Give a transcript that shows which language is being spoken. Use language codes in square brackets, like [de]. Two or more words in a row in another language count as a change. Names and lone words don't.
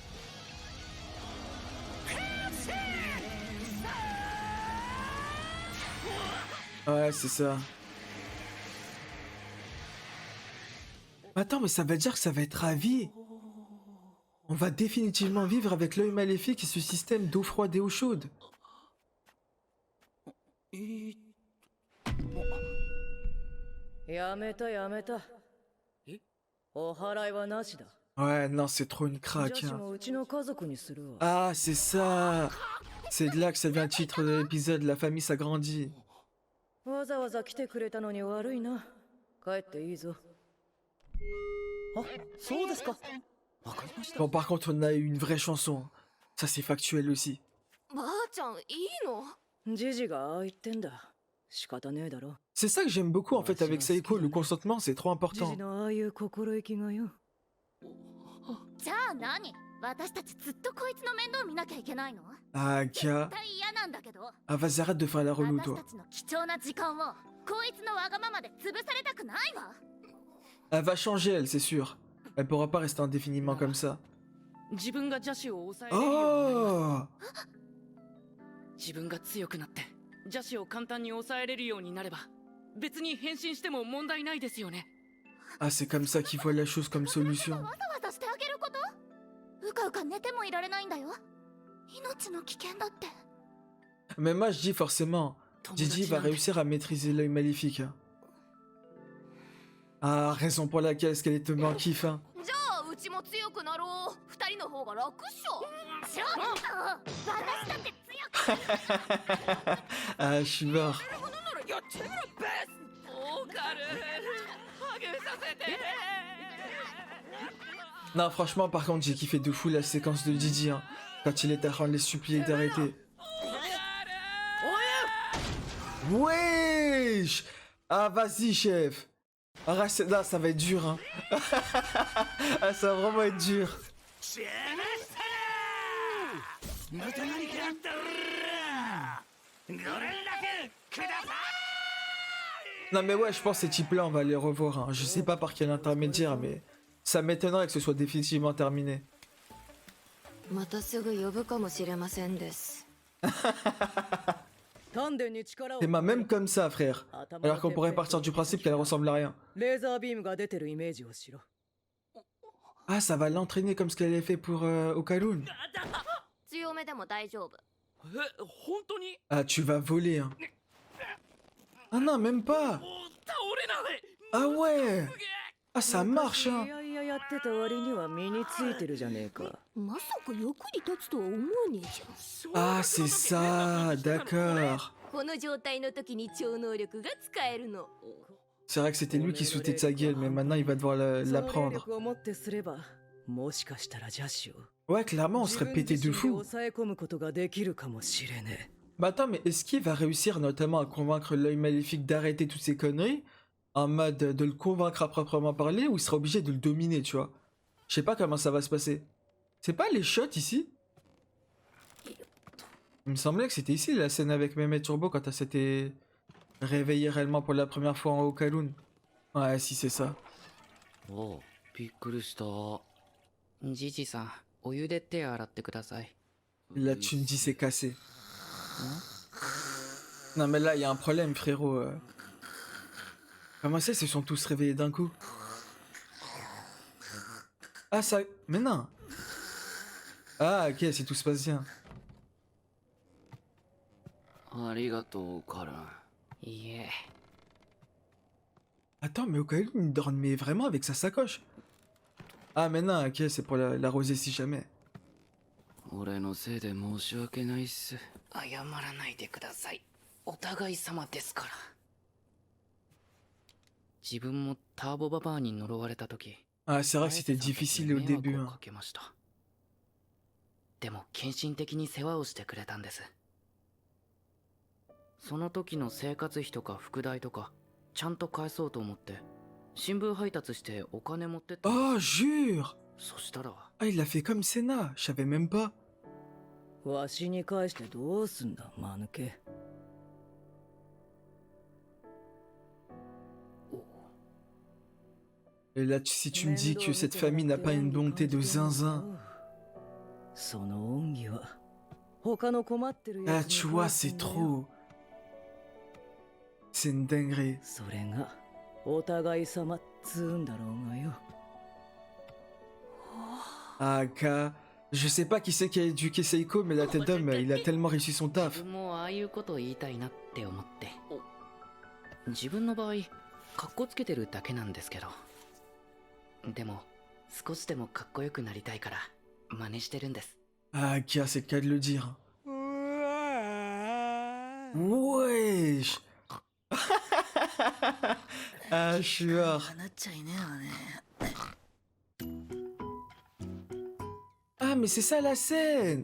[fr] Ouais, c'est ça. Attends, mais ça veut dire que ça va être à vie. On va définitivement vivre avec l'œil maléfique et ce système d'eau froide et eau chaude. [ja] やめたやめた。お払いはなしだ。 [fr] Ouais, non, c'est trop une [ja] 女 [fr] craque. [ja] 子 [fr] Hein. [ja] もうちの家族にするわ。 [fr] Ah, c'est ça. C'est de là que ça vient le titre de l'épisode, la famille s'agrandit. [ja] わざわざ来てくれたのに悪いな。帰っていいぞ。あ、そうですか。わかりました。 [fr] Bon, par contre, on a eu une vraie chanson. Ça, c'est factuel aussi. [ja] ばあちゃんいいの？ジジがああ言ってんだ。仕方ねえだろ。 [fr] C'est ça que j'aime beaucoup en fait avec Seiko, le consentement, c'est trop [ja] ジ [fr] important. [ja] ジのああいう心意気がよ。じゃあ何？私たちずっとこいつの面倒見なきゃいけないの？ [fr] Ah, Kia. [ja] 絶対嫌なんだけど。 [fr] Ah, vas-y, arrête de faire la relou, [ja] 私 [fr] toi. [ja] たちの貴重な時間をこいつのわがままで潰されたくないわ。 [fr] Elle va changer, elle, c'est sûr. Elle pourra pas rester indéfiniment comme ça. [ja] 自分が邪視を抑えれるようになりま [fr] Oh [ja] す。自分が強くなって邪視を簡単に抑えれるようになれば別に変身しても問題ないですよね。 [fr] Ah, c'est comme ça qu'il voit la chose comme [ja] わ [fr] solution. [ja] ざわざしてあげること？うかうか寝てもいられないんだよ。命の危険だって。 [fr] Mais moi, je dis forcément, Didi va réussir à maîtriser l'œil maléfique. Hein. Ah, raison pour laquelle est-ce qu'elle est tombée en kiff, hein. [ja] じゃあうちも強くなろう。二人の方が楽っしょ。ちょっと私だって強く [fr] Ah, je suis mort. [ja] やってみろベス。オーカル励めさせて。 [fr] Non, franchement, par contre, j'ai kiffé de fou la séquence de Didi, hein, quand il est à les supplier d'arrêter. Wesh! Ah, vas-y, chef! Ah, là, ça va être dur, hein. Ah, ça va vraiment être dur. Non, mais ouais, je pense que ces types-là, on va les revoir, hein. Je sais pas par quel intermédiaire, mais ça m'étonnerait que ce soit définitivement terminé. [ja] またすぐ呼ぶかもしれませんです。丹田に力を [fr] C'est ma même comme ça, frère. Alors qu'on pourrait partir du principe qu'elle ressemble à rien. [ja] レーザービームが出てるイメージをしろ。 [fr] Ah, ça va l'entraîner comme ce qu'elle avait fait pour Okalun. [ja] 強めでも大丈夫。え、本当に？ [fr] Ah, tu vas voler, hein. Ah non, même pas. [ja] 倒れない。 [fr] Ah ouais. Ah, ça marche, [ja] い [fr] hein. [ja] やいややってた割には身についてるじゃねえか。まさか役に立つとは思わねえじゃん。 [fr] Ah, c'est ça, d'accord. [ja] この状態の時に超能力が使えるの。 [fr] C'est vrai que c'était lui qui sautait de sa gueule, mais maintenant il va devoir [ja] その霊 [fr] l'apprendre. [ja] 力をもってすれば、もしかしたら邪視を [fr] Ouais, clairement, on [ja] 自 [fr] serait [ja] 分 [fr] pété [ja] 自 [fr] de [ja] 身で [fr] fou. [ja] 抑え込むことができるかもしれね [fr] Bah attends, mais est-ce qu'il va réussir notamment à convaincre l'œil maléfique d'arrêter toutes ces conneries en mode de le convaincre à proprement parler ou il sera obligé de le dominer, tu vois? Je sais pas comment ça va se passer. C'est pas les shots ici? Il me semblait que c'était ici la scène avec Mehmet Turbo quand elle s'était réveillée réellement pour la première fois en Okalun. Ouais, si c'est ça. [ja] おう、びっくりした。ジジさん、お湯で手洗ってください。 [fr] Là, tu me dis c'est cassé. Non mais là, il y a un problème, frérot. Comment ça, ils se sont tous réveillés d'un coup? Ah, ça... Mais non. Ah, ok, si tout se passe bien. [ja] ありがとう、カルン。いいえ。 [fr] Attends, mais au cas où il dormait vraiment avec sa sacoche. Ah, mais non, ok, c'est pour l'arroser si jamais. [ja] 俺のせいで申し訳ないっす。謝らないでください。お互い様ですから。自分もターボババアに呪われた時、 [fr] Ah, c'est vrai que c'était [ja] 綾瀬さんたちに [fr] difficile au [ja] 迷惑 [fr] début. [ja] を [fr] Hein. [ja] かけました。でも献身的に世話をしてくれたんです。その時の生活費とか副題とかちゃんと返そうと思って新聞配達してお金持ってったん [fr] Oh, [ja] です。 [fr] jure! [ja] そしたら [fr] Ah, il l'a fait comme Senna. Je savais même pas. [ja] わしに返してどうすんだ間抜け。 [fr] Et là, si tu me dis que cette famille n'a pas une bonté de zinzin. [ja] その恩義は他の困ってる [fr] Ah, [ja] やつに [fr] tu [ja] 返 [fr] vois, [ja] すん [fr] c'est [ja] だよ。 [fr] trop. C'est une dinguerie. [ja] それがお互い様っつうんだろうがよ。 [fr] Ah, K. Je sais pas qui c'est qui a éduqué Seiko, mais la tête d'homme, il a tellement réussi son [ja] 自 [fr] taf. [ja] 分もああいうことを言いたいなって思って自分の場合かっこつけてるだけなんですけどでも少しでもかっこよくなりたいから真似してるんです [fr] Ah, K, c'est le cas de le dire. Wesh. Ah, je suis hors. [ja] なっちゃいねえわね。 [fr] Ah, mais c'est ça la scène.